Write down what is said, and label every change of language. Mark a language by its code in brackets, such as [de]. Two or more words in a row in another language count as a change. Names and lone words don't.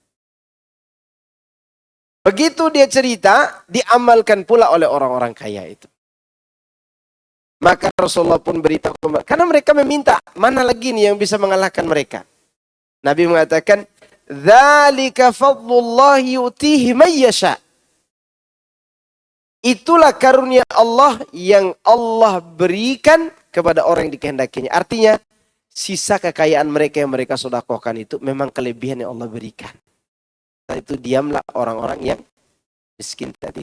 [id] Begitu dia cerita, diamalkan pula oleh orang-orang kaya itu. Maka Rasulullah pun beritahu, karena mereka meminta, mana lagi nih yang bisa mengalahkan mereka? [ar] Nabi mengatakan, "ذلك فضل الله يؤتيه من يشاء." [id] Itulah karunia Allah yang Allah berikan kepada orang yang dikehendakinya. Artinya, sisa kekayaan mereka yang mereka sedekahkan itu memang kelebihan yang Allah berikan. Itu diamlah orang-orang yang miskin tadi.